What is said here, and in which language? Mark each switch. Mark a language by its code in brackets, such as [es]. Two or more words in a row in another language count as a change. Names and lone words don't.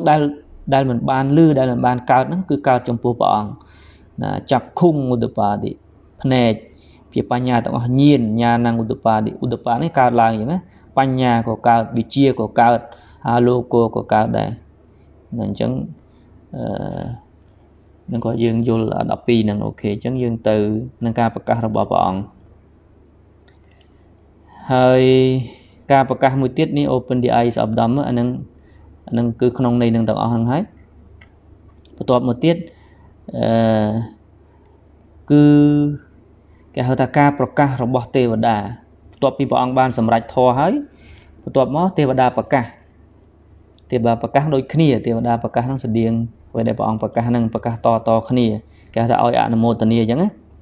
[km] ដែលមិនបានលឺដែលមិនបានកើតហ្នឹងគឺកើតចំពោះព្រះអង្គណាចក្ខុងឧដបាតិភ្នែកជាបញ្ញាទាំងអស់ញៀនញាណឧដបាតិនេះកើតឡើងអញ្ចឹងណាបញ្ញាក៏កើតវិជ្ជាក៏កើតអាលោកក៏កើតដែរអញ្ចឹងនឹងក៏យើងយល់12នឹងអូខេអញ្ចឹងយើងទៅនឹងការប្រកាសរបស់ព្រះអង្គ ហើយការប្រកាសមួយទៀតនេះ [en] open the eyes of Dhamma [km] អានឹងគឺក្នុងន័យនឹងទាំងអស់ហ្នឹងហើយបន្ទាប់មកទៀតគឺគេហៅថាការប្រកាសរបស់ទេវតាបន្ទាប់ពីព្រះអង្គបានសម្រេចធម៌ហើយបន្ទាប់មកទេវតាប្រកាសដូចគ្នាទេវតាប្រកាសហ្នឹងស្តៀងពេលដែលព្រះអង្គប្រកាសហ្នឹងប្រកាសតគ្នាគេថាឲ្យអនុមោទនាអញ្ចឹងណា